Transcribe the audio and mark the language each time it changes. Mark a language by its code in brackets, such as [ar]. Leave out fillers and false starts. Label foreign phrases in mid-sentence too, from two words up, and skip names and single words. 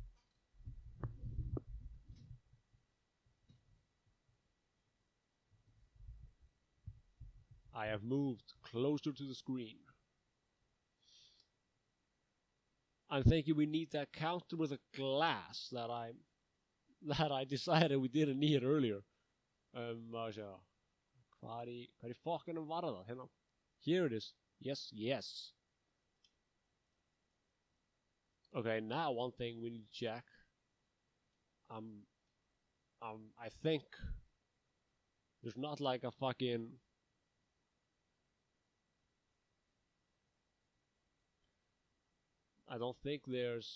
[en] I have moved closer to the screen. I'm thinking we need that counter with a glass that I decided we didn't need earlier. [is] Hvar í fokkanum var það? Hérna. [en] Here it is. Yes, yes. Okay, now one thing we need to check. I think there's not like a fucking. I don't think there's.